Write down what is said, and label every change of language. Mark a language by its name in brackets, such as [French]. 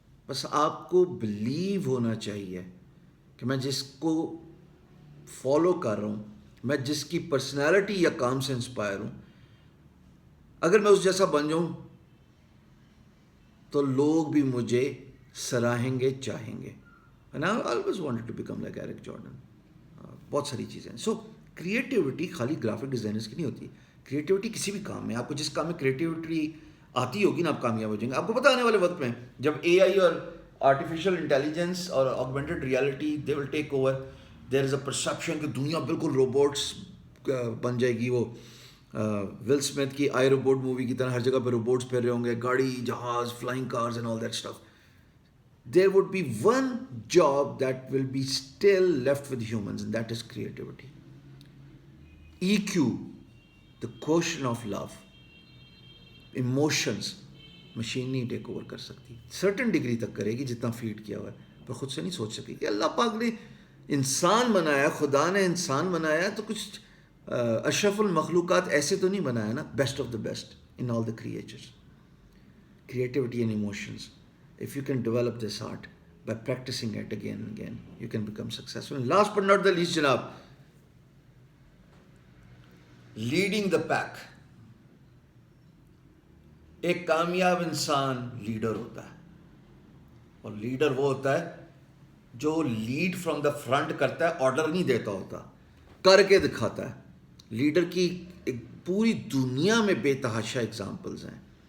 [Urdu] بس آپ کو بلیو ہونا چاہیے کہ میں جس کو فالو کر رہا ہوں, میں جس کی پرسنالٹی یا کام سے انسپائر ہوں, اگر میں اس جیسا بن جاؤں تو لوگ بھی مجھے سراہیں گے, چاہیں گے. [English] And I always wanted to become like Eric Jordan. [Urdu] بہت ساری چیزیں. سو کریٹیوٹی خالی گرافک ڈیزائنرز کی نہیں ہوتی. کریٹیوٹی کسی بھی کام میں, آپ کو جس کام میں کریٹیوٹی آتی ہوگی نا, آپ کامیاب ہو جائیں گے. آپ کو پتہ آنے والے وقت میں جب اے آئی اور آرٹیفیشیل انٹیلیجنس اور augmented reality [English] they will take over, there is a perception [Urdu] کہ دنیا بالکل روبوٹس بن جائے گی وہ ول اسمتھ کی آئی روبوٹ مووی کی طرح، ہر جگہ پہ روبوٹس پھر رہے ہوں گے، گاڑی، جہاز، flying cars [English] And all that stuff. There would be one job that will be still left with humans, and that is creativity. EQ, the quotient of love, emotions, [Urdu] machine نہیں ٹیک اوور کر سکتی. Certain degree تک کرے گی جتنا feed کیا ہوا ہے، پر خود سے نہیں سوچ سکے کہ اللہ پاک نے انسان بنایا، خدا نے انسان بنایا تو کچھ اشرف المخلوقات ایسے تو نہیں بنایا نا، [English] Best of the best in all the creatures. Creativity and emotions. If you can develop this art by practicing it again and again, you can become successful. And last but not the least, Janab, leading the pack. [Urdu] ایک کامیاب انسان leader ہوتا ہے، اور leader وہ ہوتا ہے جو [English] lead from the front [Urdu] کرتا ہے، آرڈر نہیں دیتا ہوتا، کر کے دکھاتا ہے. لیڈر کی ایک پوری دنیا میں بے تحاشا اگزامپلز ہیں.